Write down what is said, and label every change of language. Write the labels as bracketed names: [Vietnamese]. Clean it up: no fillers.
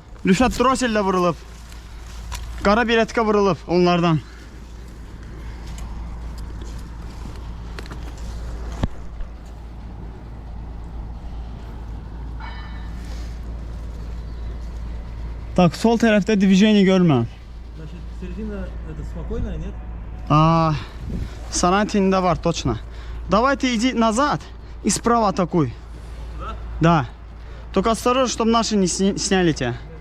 [Azerbaijani] Rüşad Drosellə vurulub. Qara biletka vurulub onlardan. Так, sol tərəfdə diviziyonu görməm. [Russian] Значит, середина это спокойная, нет? [Azerbaijani] Sarayın tinində var, точно. [Russian] Давай ты иди назад и справа атакуй. Да? Да. Только осторожно, чтобы наши не сняли тебя.